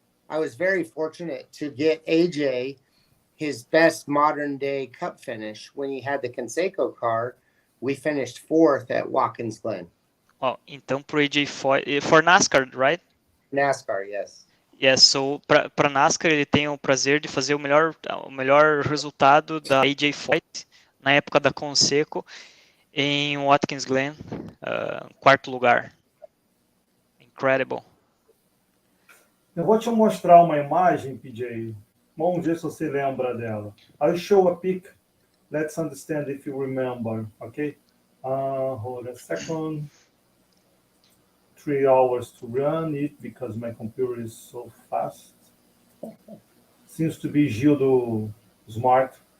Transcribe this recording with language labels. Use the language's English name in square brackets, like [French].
[English] I was very fortunate to get AJ his best modern day Cup finish when he had the Conseco car. We finished 4th at Watkins Glen. [Portuguese] Oh, então pro AJ Foyt, [English] for NASCAR, right? NASCAR, yes. Yes, so [Portuguese] para NASCAR ele tem o prazer de fazer o melhor resultado da AJ Foyt na época da Conseco em Watkins Glen, 4º lugar. [English] Incredible. [Portuguese] Eu vou te mostrar uma imagem, PJ. Vamos ver se você lembra dela. [English] I'll show a pic. Let's understand if you remember, okay? Hold a second. 3 hours to run it because my computer is so fast. Seems to be Gildo Smart.